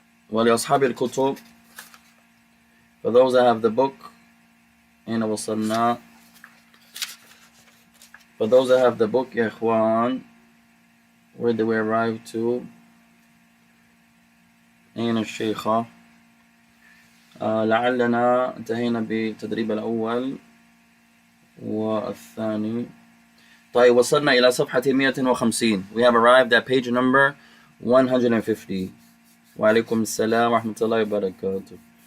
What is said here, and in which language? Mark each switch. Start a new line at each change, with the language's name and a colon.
Arabic: ولأصحاب الكتب,
English: for those that have the book,
Arabic: أين وصلنا?
English: For those that have the book, يا إخوان, where did we arrive to?
Arabic: أين الشيخة؟ لعلنا انتهينا بالتدريب الأول والثاني. طيب وصلنا إلى صفحة 150.
English: We have arrived at page number 150.
Arabic: وعليكم السلام ورحمة الله وبركاته.